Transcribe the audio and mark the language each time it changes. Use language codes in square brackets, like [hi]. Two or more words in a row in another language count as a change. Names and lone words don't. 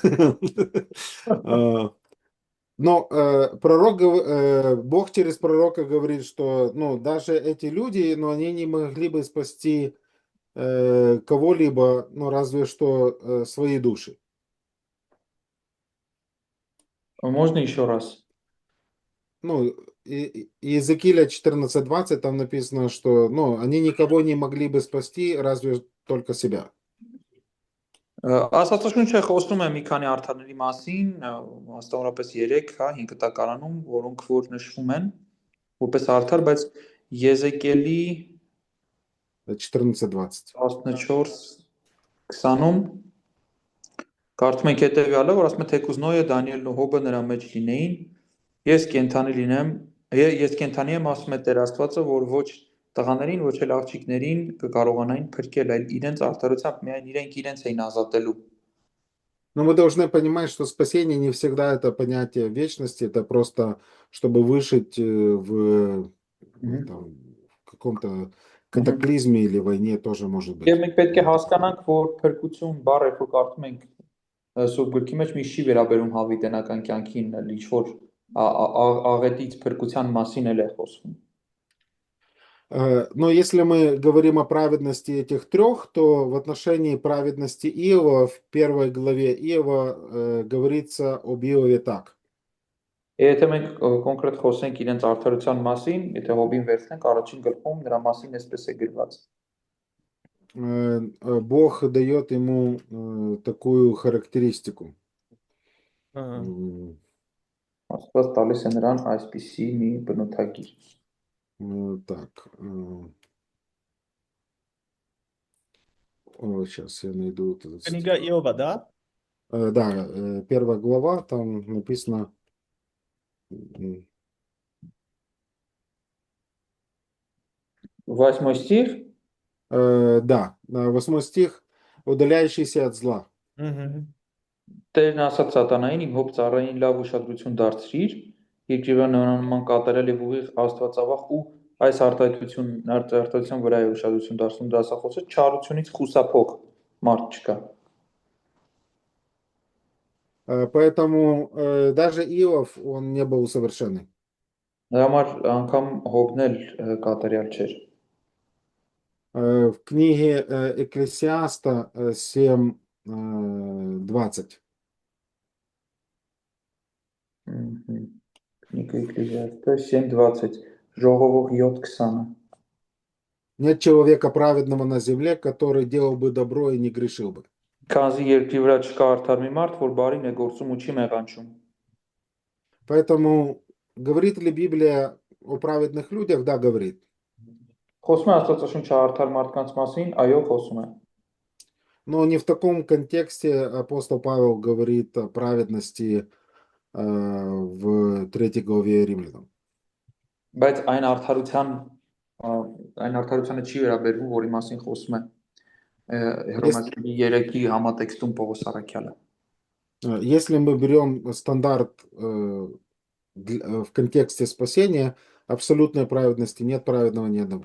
[ru] Но Бог через пророка говорит, что ну, даже эти люди, но они не могли бы спасти кого-либо, ну, разве что свои души. Можно еще раз? Ну, Иезекииля 14:20 там написано, что ну, они никого не могли бы спасти, разве только себя. [hy] Աստվածաշունչը խոսում է մի քանի արդարների մասին, հաստատորապես 3, հա, 5 տակարանում, որոնք որ նշվում են որպես արդար, բայց Եզեկիելի 14:20. 14:20-ում կարդում ենք հետևյալը, որ ասում է թեկուզ Նոյը, Դանիելն ու Հոբը նրա մեջ լինեին, ես կենթանի եմ, ասում է Տեր Աստվածը, որ ոչ տղաներին, ոչ էլ աղջիկներին կկարողանային փրկել, այլ իրենց արդարությամբ միայն իրենց էին ազատելու։ [ru] Но мы должны понимать, что спасение не всегда это понятие вечности, это просто, чтобы выжить в каком-то катаклизме или войне тоже может быть. [hy] Եվ մենք պետք է հասկանանք, որ փրկություն բառը, որ կարդում ենք Սուրբ գրքի մեջ, միշտ չի վերաբերում հավիտենական կյանքին, ինչ որ աղետից փրկության մասին էլ է խոսվում։ [ru] Но если мы говорим о праведности этих трех, то в отношении праведности Иова в первой главе Иова говорится об Иове так. [hy] Եթե մենք կոնկրետ խոսենք իրենց արդարության մասին, եթե հոբին վերցնենք առաջին գլխում նրա մասին այսպես է գրված. [ru] Бог дает ему такую характеристику. [hy] Աստված տալիս է նրան այսպիսի մի բնութագիր. [ru] Так. Сейчас я найду вот этот Книга стих. Иова, да? Да, первая глава, там написано... Восьмой стих. Да, 8 стих, удаляющийся от зла. [hy] Տերն ասաց սատանային իմ հոբ ծառային լավ ուշադրություն դարձրիր, երկրի վրա նման կատարել եւ ուղիղ աստվածավախ ու այս արտահայտության վրա է ուշադրություն դարձնում դասախոսը չարությունից խուսափող մարդ չկա. [ru] Поэтому даже Иов, он не был совершенный. [hy] Նրա համար անգամ հոբն էլ կատարյալ չէր. [ru] В книге Экклесиаста 7:20. [hy] Կնիկը Էկլեզիաստես 7:20 ժողովող 7:20. [ru] Нет человека праведного на земле, который делал бы добро и не грешил бы. [hy] Քանզի երկրի վրա չկա արդար մի մարդ, որ բարին է գործում ու չի մեղանչում. [ru] Поэтому говорит ли Библия о праведных людях? Да, говорит. [hy] Խոսում է Աստվածաշունչը արդար մարդկանց մասին, այո, խոսում է. [ru] Но не в таком контексте апостол Павел говорит о праведности в 3 главе Римлянам. [hy] Բայց այն արդարությանը չի վերաբերվում, որի մասին խոսում է Հռոմեացի 3-ի համատեքստում Պողոս առաքյալը. [ru] Если мы берем стандарт в контексте спасения, абсолютной праведности нет праведного ни одного.